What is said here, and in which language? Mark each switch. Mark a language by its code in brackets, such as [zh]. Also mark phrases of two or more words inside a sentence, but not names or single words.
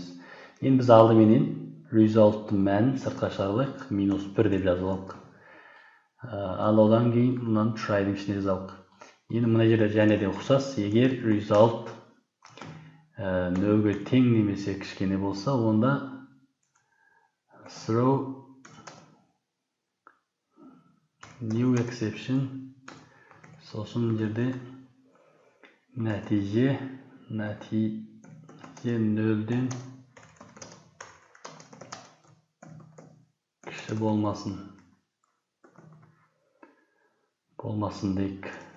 [kk] Енді біз алдыменен result'тың мәнін сыртқа шығарайық, -1 деп жазып алдық. Ал одан кейін мынаны try'дің ішіне жазалық. Енді мына жерде және де ұқсас, егер result нөлге тең немесе кішкене болса, онда throw [en] new exception, [kk] сосын жерде нәтиже нөлден кіші болмасын дейік.